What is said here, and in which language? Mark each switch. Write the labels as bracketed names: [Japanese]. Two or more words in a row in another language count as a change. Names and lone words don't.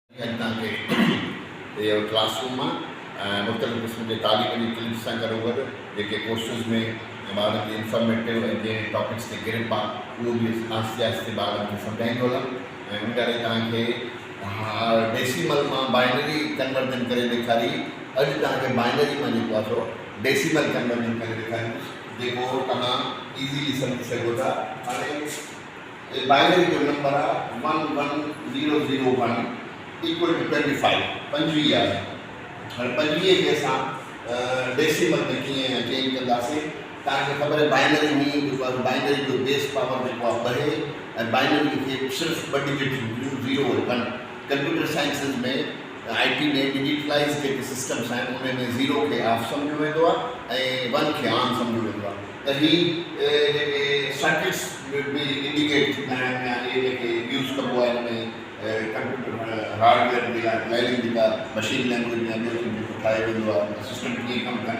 [Urdu] ये क्लासरूम में मुख़्तलिफ़ क़िस्म के तालीमी क्लिप्स [Sindhi] सां गॾोगॾु जेके कोर्सिस में ॿारनि खे इंफॉर्मेटिव ऐं जंहिं टॉपिक्स ते ग्रिप आहे उहो बि आहिस्ते आहिस्ते ॿारनि खे सम्झाईंदो हलंदुमि ऐं उन करे तव्हांखे डेसिमल मां [English] binary conversion [Sindhi] करे ॾेखारी। अॼु तव्हांखे बाइनरी मां जेको आहे सो [English] decimal conversion [Sindhi] करे ॾेखारींदुसि जेको तव्हां इज़ीली सम्झी सघो था। हाणे बाइनरी जो नंबर आहे 11001 [English] equal to [Sindhi] 25 25 आहे। हाणे 25 खे असां डेसिमल में कीअं चेंज कंदासीं। तव्हांखे ख़बर आहे बाइनरी में बाइनरी जो [English] base power [Sindhi] जेको आहे 2 ऐं बाइनरी खे सिर्फ़ु 2 डिजिट 0 और 1। [English] computer sciences [Sindhi] में IT में डिजिटलाइज़ जेके सिस्टम्स आहिनि उन में 0 खे ऑफ सम्झो वेंदो आहे ऐं 1 खे ऑन सम्झो वेंदो आहे। त ही जेके सर्किट्स बि इंडिकेट थींदा आहिनि या इहे जेके यूज़ कबो आहे हिन में [English] computer hardware [Sindhi] जे लाइ प्लानिंग जेका [English] machine language [Sindhi] या ॿियो जेको ठाहे वेंदो आहे सिस्टम कीअं कमु कनि।